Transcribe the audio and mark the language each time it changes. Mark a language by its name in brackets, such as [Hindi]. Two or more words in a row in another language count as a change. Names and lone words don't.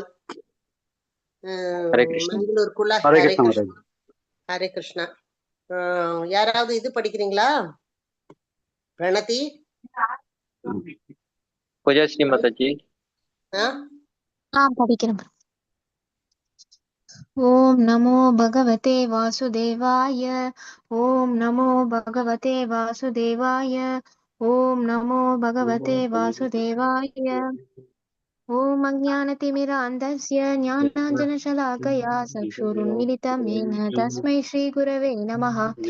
[Tamil] மங்களூருக்குள்ள. ஹரே கிருஷ்ணா. ஹரே கிருஷ்ணா. யாராவது இது படிக்கிறீங்களா? பிரணதி பூஜாஸ்ரீ மாதாஜி. படிக்கிறேன். [Sanskrit] ॐ नमो भगवते वासुदेवाय। ॐ नमो भगवते वासुदेवाय। ॐ नमो भगवते वासुदेवाय। ॐ अज्ञानतिमिरान्धस्य ज्ञानाञ्जनशलाकया चक्षुरुन्मिलितं येन तस्मै श्रीगुरवे नमः।